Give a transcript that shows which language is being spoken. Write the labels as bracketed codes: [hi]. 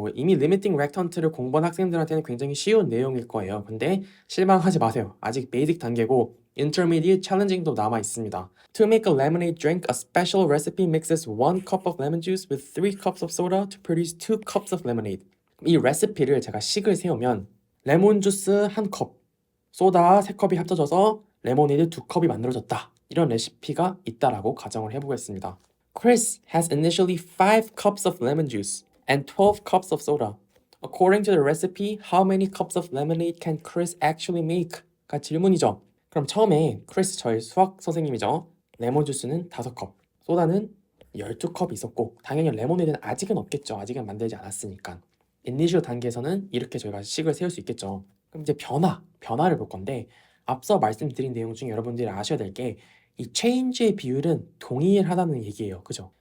[ko] 이미 Limiting Rectant를 공부한 학생들한테는 굉장히 쉬운 내용일 거예요. 근데 실망하지 마세요. 아직 베이직 단계고 Intermediate Challenging도 남아 있습니다. [en] To make a lemonade drink, a special recipe mixes 1 cup of lemon juice with 3 cups of soda to produce 2 cups of lemonade. [ko] 이 레시피를 제가 식을 세우면 레몬 주스 1컵, 소다 3컵이 합쳐져서 레모네이드 2컵이 만들어졌다. 이런 레시피가 있다라고 가정을 해보겠습니다. [en] Chris has initially 5 cups of lemon juice and 12 cups of soda. According to the recipe, how many cups of lemonade can Chris actually make? [ko] 가 질문이죠. 그럼 처음에 크리스 저희 수학 선생님이죠. 레몬 주스는 5컵, 소다는 12컵 있었고 당연히 레모네이드는 아직은 없겠죠. 아직은 만들지 않았으니까. 이니셜 단계에서는 이렇게 저희가 식을 세울 수 있겠죠. 그럼 이제 변화를 볼 건데 앞서 말씀드린 내용 중에 여러분들이 아셔야 될 게 이 change의 비율은 동일하다는 얘기예요. 그죠?